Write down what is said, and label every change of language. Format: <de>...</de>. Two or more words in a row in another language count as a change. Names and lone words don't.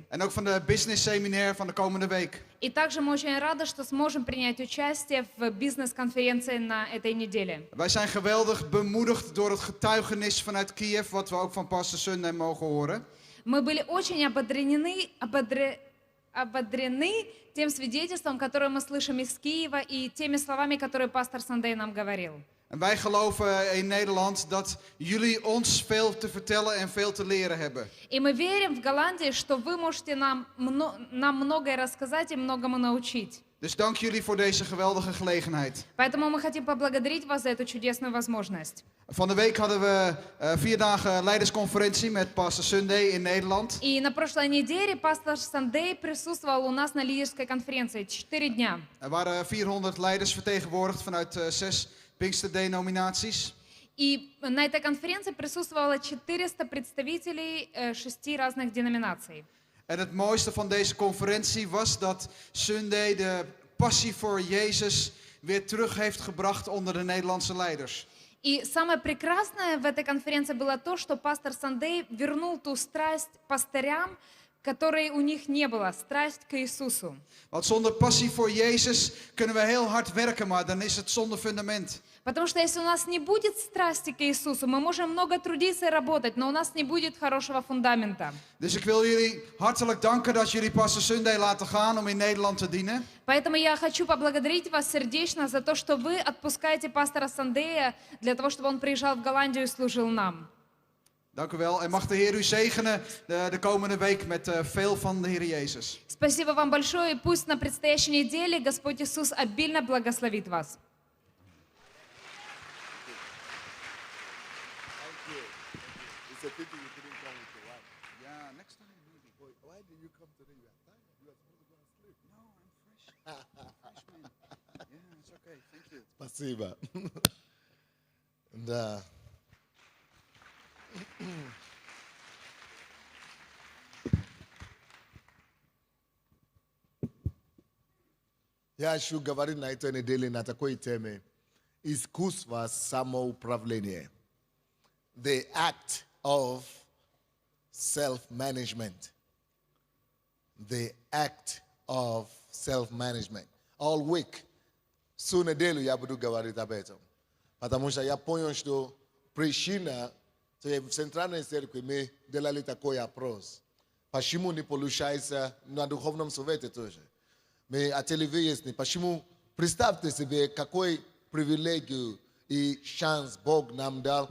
<nl>En ook van de</nl> <en>business seminar</en> <nl>van de komende week.</nl> <ru>И также мы очень рады, что сможем принять участие в бизнес-конференции на этой неделе.</ru> <nl>Wij zijn geweldig bemoedigd door het getuigenis vanuit Kiev, wat we ook van Pastor Sunday mogen horen.</nl> <ru>Мы были очень ободрены тем свидетельством, которое мы слышим из Киева, и теми словами, которые пастор Сандей нам говорил.</ru> <nl>En wij geloven in Nederland dat jullie ons veel te vertellen en veel te leren hebben.</nl> <ru>И мы верим в Голландии, что вы можете нам многое рассказать и многому научить.</ru> <nl>Dus dank jullie voor deze geweldige gelegenheid.</nl> <ru>Поэтому мы хотим поблагодарить вас за эту чудесную возможность.</ru> <nl>Van de week hadden we 4 dagen leidersconferentie met Pastor Sunday in Nederland.</nl> <ru>И на прошлой неделе пастор Сандей присутствовал у нас на лидерской конференции 4 дня.</ru> <nl>Er waren 400 leiders vertegenwoordigd vanuit 6 Pinkster-denominaties.</nl> <ru>И на этой конференции присутствовало 400 представителей 6 разных деноминаций.</ru> <nl>En het mooiste van deze conferentie was dat Sunday de passie voor Jezus weer terug heeft gebracht onder de Nederlandse leiders.</nl> <ru>И самое прекрасное в этой конференции было то, что пастор Сандей вернул ту страсть пастырям, которой у них не было, страсть к Иисусу.</ru> <nl>Want zonder passie voor Jezus kunnen we heel hard werken, maar dan is het zonder fundament.</nl> <ru>Потому что если у нас не будет страсти к Иисусу, мы можем много трудиться и работать, но у нас не будет хорошего фундамента.</ru> <nl>Dus ik wil jullie hartelijk danken dat jullie Pastor Sunday laten gaan om in Nederland te dienen.</nl> <ru>Поэтому я хочу поблагодарить вас сердечно за то, что вы отпускаете пастора Сандея для того, чтобы он приезжал в Голландию и служил нам.</ru> <nl>Dank u wel. En mag de Heer u zegenen de komende week met veel van de Heer Jezus.</nl> <ru>Спасибо вам большое, и пусть на предстоящей неделе Господь Иисус обильно благословит вас.</ru> <en>It's a pity you couldn't come with your wife. Yeah, next time maybe. Why did you come today? You are tired. You are supposed to go and sleep. No, I'm fresh. Fresh man. Yeah, it's okay. Thank you.</en> <ru>Спасибо. Да. Я хочу говорить на этой неделе на такой теме. Искусство самоуправления.</ru> <en>The act of self-management. The act of self-management. All week.</en> <ru>Всю неделю я буду говорить об этом. Потому что я понял, что причина в Центральной Церкви мы делали такой опрос. Почему не получается на Духовном Совете тоже? Мы хотели выяснить, почему, представьте себе, какой привилегию и шанс Бог нам дал.</ru>